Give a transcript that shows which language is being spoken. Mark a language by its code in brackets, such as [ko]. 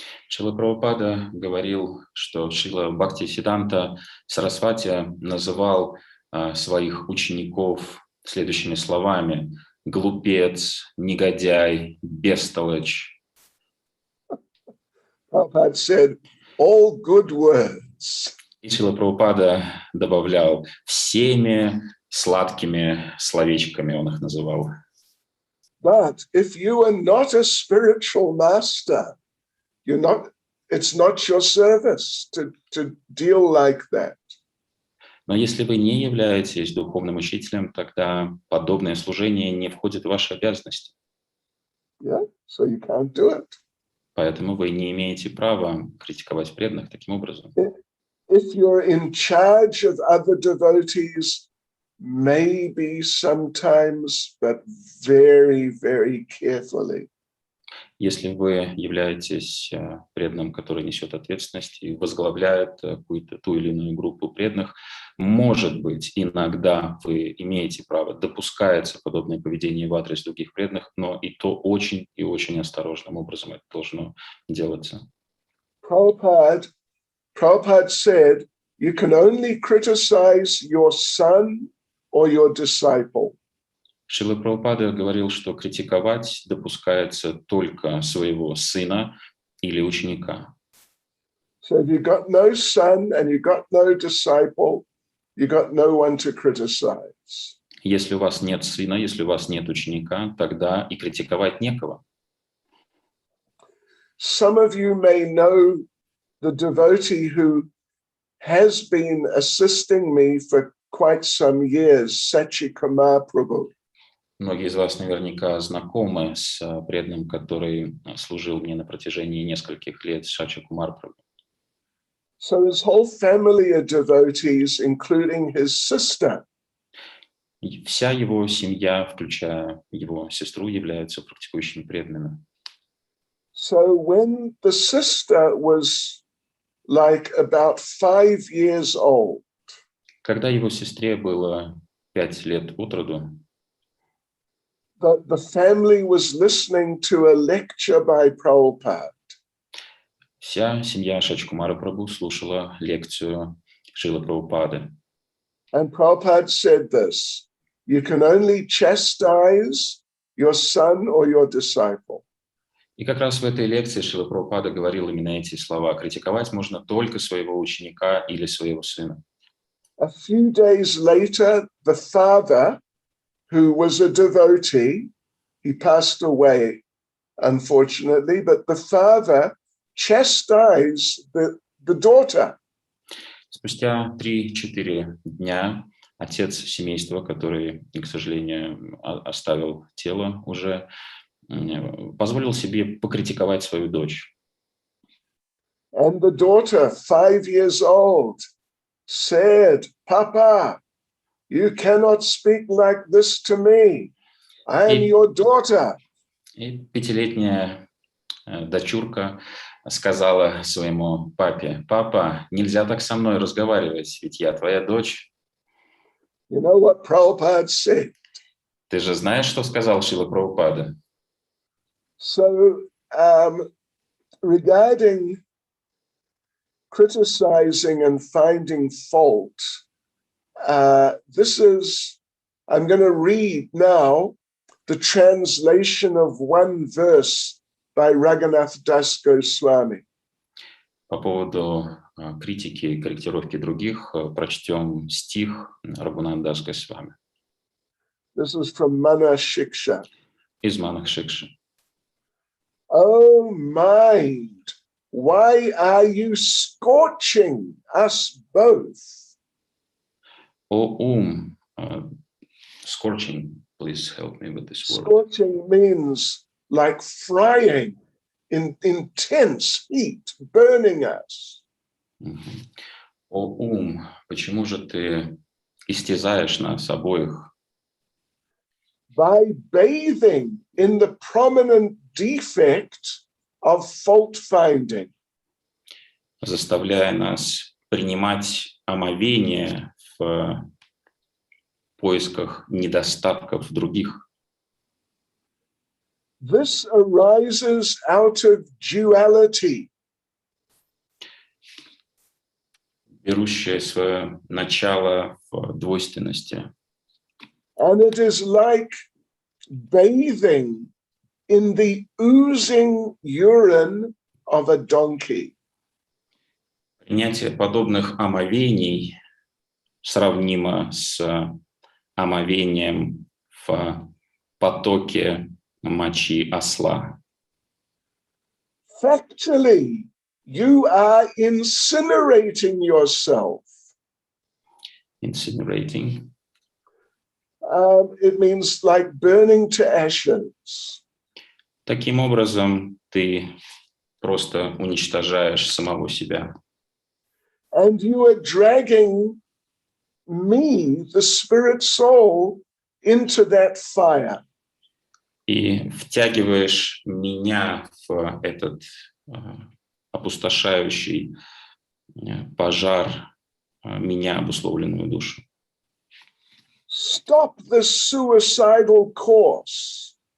[ru] Шрила Прабхупада говорил, что Шрила Бхактисиддханта Сарасвати называл своих учеников следующими словами: глупец, негодяй, бестолочь. [en] Prabhupada said, all good words. [ru] И Шрила Прабхупада добавлял: всеми сладкими словечками он их называл. [en] But if you are not a spiritual master, it's not your service to deal like that. [ru] Но если вы не являетесь духовным учителем, тогда подобное служение не входит в ваши обязанности. [en] Yeah, so you can't do it. [ru] Поэтому вы не имеете права критиковать преданных таким образом. [en] If you're in charge of other devotees, maybe sometimes, but very, very carefully. [ru] Если вы являетесь преданным, который несет ответственность и возглавляет какую-то ту или иную группу преданных, может быть, иногда вы имеете право, допускается подобное поведение в адрес других преданных, но и то очень и очень осторожным образом это должно делаться. [en] Prabhupada said, you can only criticize your son or your disciple. [ru] Шрила Прабхупада говорил, что критиковать допускается только своего сына или ученика. [en] So if you've got no son and you've got no disciple, you've got no one to criticize. [ru] Если у вас нет сына, если у вас нет ученика, тогда и критиковать некого. [en] Some of you may know the devotee who has been assisting me for quite some years, Sachikamar Prabhu. [ru] Многие из вас наверняка знакомы с преданным, который служил мне на протяжении нескольких лет, Шачи Кумар Прабху. [en] So his whole family are devotees, including his sister. [ru] И вся его семья, включая его сестру, являются практикующими преданными. [en] So when the sister was like about 5 years old, [ru] Когда его сестре было 5 лет от роду, [en] the family was listening to a lecture by Prabhupada. [ru] вся семья Шачкумара Прабху слушала лекцию Шрилы Прабхупады. [en] And Prabhupada said this, you can only chastise your son or your disciple. [ru] И как раз в этой лекции Шрила Прабхупада говорил именно эти слова: критиковать можно только своего ученика или своего сына. [en] A few days later, the father, who was a devotee, he passed away, unfortunately, but the father chastised the daughter. [ru] Спустя 3-4 дня отец семейства, который, к сожалению, оставил тело уже, позволил себе покритиковать свою дочь. [en] And the daughter, 5 years old, said, Papa, you cannot speak like this to me. I am your daughter. [ru] И 5-летняя дочурка сказала своему папе: папа, нельзя так со мной разговаривать, ведь я твоя дочь. [en] You know what Prabhupada said? [ru] Ты же знаешь, что сказал Шрила Прабхупада? [en] So, regarding criticizing and finding fault, I'm going to read now the translation of one verse by Raghunath Das Goswami. [ru] По поводу критики и корректировки других прочтем стих Рагунат Дас Госвами [en] This is from Mana Shiksha. [ru] из Манах Шикши. [en] Oh mind, why are you scorching us both? [ru] О ум, scorching, [en] Please help me with this word. Scorching means like frying in intense heat, burning us. Мгм. [ru] О ум, почему же ты истязаешь нас обоих, [en] By bathing in the prominent defect of fault finding. [ru] заставляя нас принимать омовение в поисках недостатков других? [en] This arises out of duality. [ru] Берущее свое начало в двойственности. [en] And it is like bathing in the oozing urine of a donkey. [ru] Принятие подобных омовений сравнимо с омовением в потоке мочи осла. [en] Factually, you are incinerating yourself. Incinerating. It means like burning to ashes. [ru] Таким образом, ты просто уничтожаешь самого себя. [en] And you are dragging me, the spirit soul, into that fire. [ru] И втягиваешь меня в этот опустошающий пожар, меня, обусловленную душу. [en] Stop the suicidal course.